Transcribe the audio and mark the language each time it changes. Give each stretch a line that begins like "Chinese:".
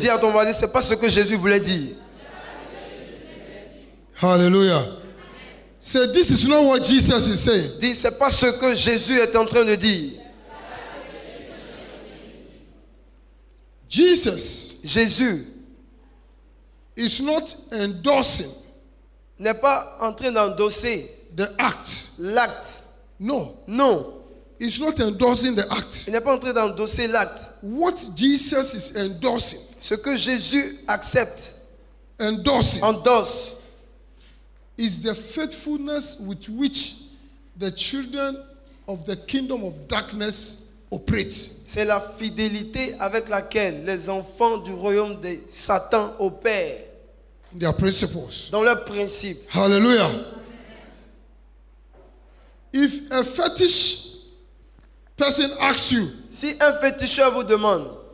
French: Dis à ton voisin, c'est pas ce que Jésus voulait dire.
English: Hallelujah. Say, this is not what Jesus is saying.
French: Dis, c'est pas ce que Jésus est en train de dire.
English: Jesus
French: Jésus
English: is not endorsing
French: n'est pas en train d'endosser
English: the act.
French: l'acte.
English: No,
French: Non,
English: he's not endorsing the act.
French: il n'est pas en train d'endosser l'acte.
English: What Jesus is endorsing,
French: Ce que Jésus accepte,
English: endorsing,
French: endosse,
English: is the faithfulness with which the children of the kingdom of darkness operate.
French: c'est la fidélité avec laquelle les enfants du royaume de Satan opèrent
English: Their principles.
French: dans leurs principes.
English: Hallelujah. If a fetish person asks you
French: Si un féticheur vous demande